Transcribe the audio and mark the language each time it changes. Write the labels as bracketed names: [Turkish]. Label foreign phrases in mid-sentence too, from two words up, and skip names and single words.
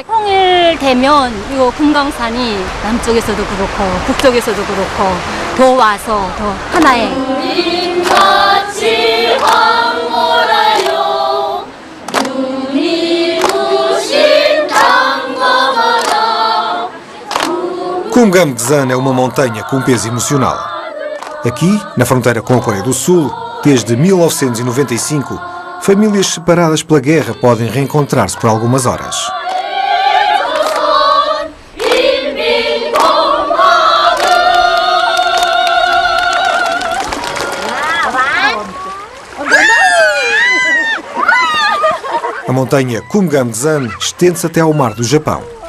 [Korean] 통일되면 이거 금강산이 남쪽에서도 그렇고 북쪽에서도 그렇고 더 와서 더 하나의 같이 황홀하여 눈이 부신 당거마다. [Portuguese] Kumgam Gzan é uma montanha com peso emocional. Aqui, na fronteira com a Coreia do Sul, desde 1995, famílias separadas pela guerra podem reencontrar-se por algumas horas. A montanha Kumgam Gzan estende-se até ao mar do Japão.